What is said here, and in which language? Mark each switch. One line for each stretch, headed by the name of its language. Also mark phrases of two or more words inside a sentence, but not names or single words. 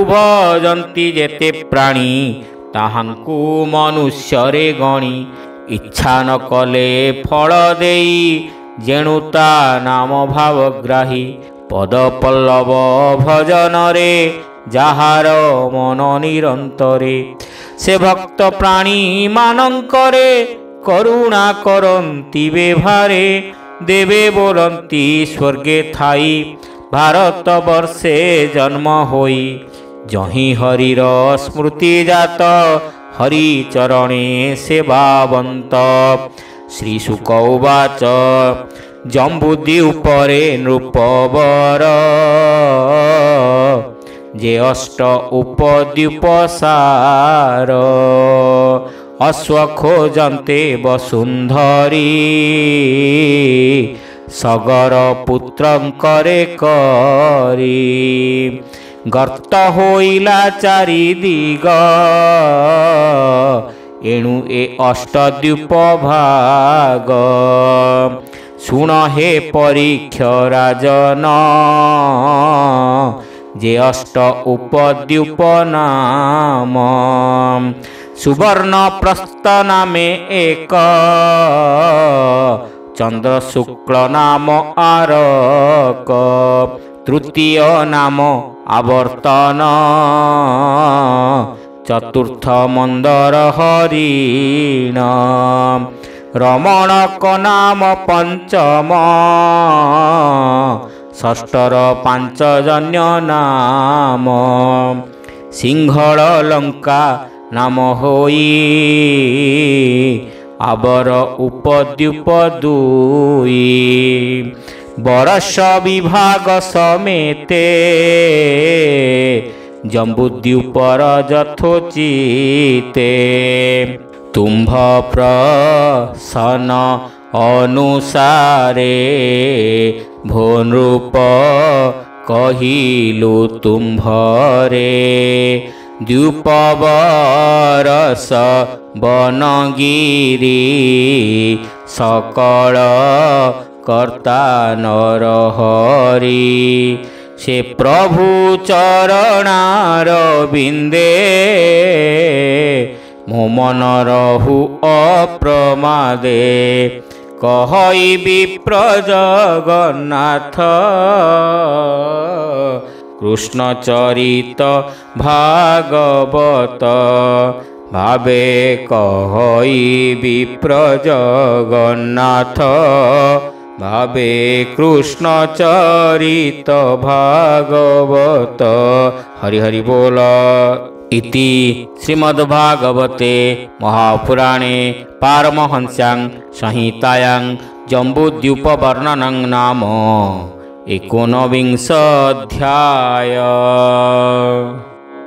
Odia: ଭଜନ୍ତି ଯେତେ ପ୍ରାଣୀ ତାହାଙ୍କୁ ମନୁଷ୍ୟରେ ଗଣି ଇଚ୍ଛା ନ କଲେ ଫଳ ଦେଇ ଯେଣୁତା ନାମ ଭାବଗ୍ରାହୀ ପଦ ପଲ୍ଲବ ଭଜନ ରେ ଯାହାର ମନ ନିରନ୍ତରେ ସେ ଭକ୍ତ ପ୍ରାଣୀ ମାନଙ୍କରେ କରୁଣା କରନ୍ତି ବେଭାରେ ଦେବେ ବୋଲନ୍ତି ସ୍ୱର୍ଗେ ଥାଇ ଭାରତ ବର୍ଷେ ଜନ୍ମ ହୋଇ ଯହିଁ ହରିର ସ୍ମୃତି ଜାତ ହରି ଚରଣେ ସେବାବନ୍ତ
Sanskrit: श्री शुक उवाच
Odia: ଜମ୍ବୁଦ୍ୱୀ ଉପରେ ନୃପବର ଯେ ଅଷ୍ଟ ଉପଦ୍ୱୀପ ସାର ଅଶ୍ୱ ଖୋଜନ୍ତେ ବସୁନ୍ଧରୀ ସଗର ପୁତ୍ରଙ୍କରେ କରି ଗର୍ତ୍ତ ହୋଇଲା ଚାରି ଦିଗ ଏଣୁ ଏ ଅଷ୍ଟଦ୍ୱୀପ ଭାଗ ଶୁଣ ହେ ପରୀକ୍ଷ ରାଜନ ଯେ ଅଷ୍ଟ ଉପଦ୍ୱୀପ ନାମ ସୁବର୍ଣ୍ଣ ପ୍ରସ୍ଥ ନାମେ ଏକ ଚନ୍ଦ୍ର ଶୁକ୍ଳ ନାମ ଆରକ ତୃତୀୟ ନାମ ଆବର୍ତ୍ତନ ଚତୁର୍ଥ ମନ୍ଦର ହରିଣ ରମଣକ ନାମ ପଞ୍ଚମ ଷଷ୍ଠର ପାଞ୍ଚଜନ୍ୟ ନାମ ସିଂହଳ ଲଙ୍କା ନାମ ହୋଇ ଆବର ଉପଦ୍ୱୀପ ଦୁଇ ବରଷ ବିଭାଗ ସମେତେ ଜମ୍ବୁଦ୍ୱୀପର ଯଥୋଚିତେ ତୁମ୍ଭ ପ୍ରସନ ଅନୁସାରେ ଭୋ ନୃପ କହିଲୁ ତୁମ୍ଭରେ ଦ୍ୱୀପବରଷ ବନଗିରି ସକଳ କର୍ତ୍ତା ନରହରି ସେ ପ୍ରଭୁ ଚରଣାର ବିନ୍ଦେ ମୋ ମନ ରହୁ ଅପ୍ରମାଦେ କହଇ ବିପ୍ର ଜଗନ୍ନାଥ କୃଷ୍ଣ ଚରିତ ଭାଗବତ ଭାବେ କହଇ ବିପ୍ର ଜଗନ୍ନାଥ ଭାବେ କୃଷ୍ଣ ଚରିତ ଭାଗବତ। ହରି ହରି ବୋଲ।
Sanskrit: इति श्रीमद्भागवते महापुराणे पारमहंस्यां संहितायां जम्बुद्वीप वर्णनं नाम 19 अध्याय।